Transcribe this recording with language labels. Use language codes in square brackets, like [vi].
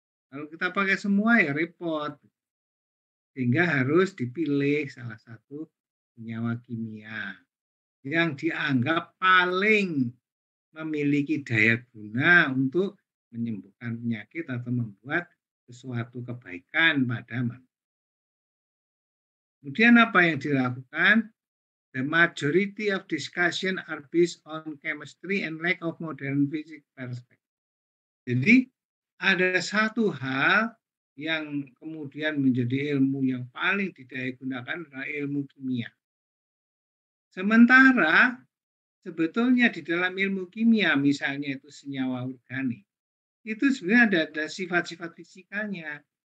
[id] Kalau kita pakai semua ya repot. Sehingga harus dipilih salah satu senyawa kimia yang dianggap paling memiliki daya guna untuk menyembuhkan penyakit atau membuat sesuatu kebaikan pada manusia. Kemudian apa yang dilakukan? [en] The majority of discussion are based on chemistry and lack of modern physics perspective. [id] Jadi ada satu hal yang kemudian menjadi ilmu yang paling digunakan adalah ilmu kimia. Sementara sebetulnya di dalam ilmu kimia, misalnya itu senyawa organik, itu sebenarnya ada sifat-sifat fisikanya.